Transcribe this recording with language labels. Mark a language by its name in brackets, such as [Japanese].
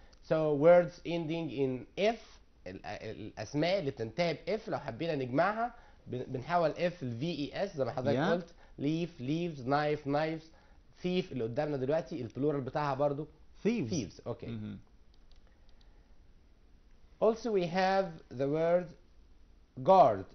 [English] So words ending in F, [Arabic] الأسماء اللي بتنتهي ب F لو حبينا نجمعها بنحول F ل VES زي ما حضرتك [English] Yeah. [Arabic] قلت. [English] leaf, leaves, knife, knives. [Arabic] thief اللي قدامنا دلوقتي البلورال بتاعها برضو [English] Thieves. thieves. Okay. Also we have the word guard.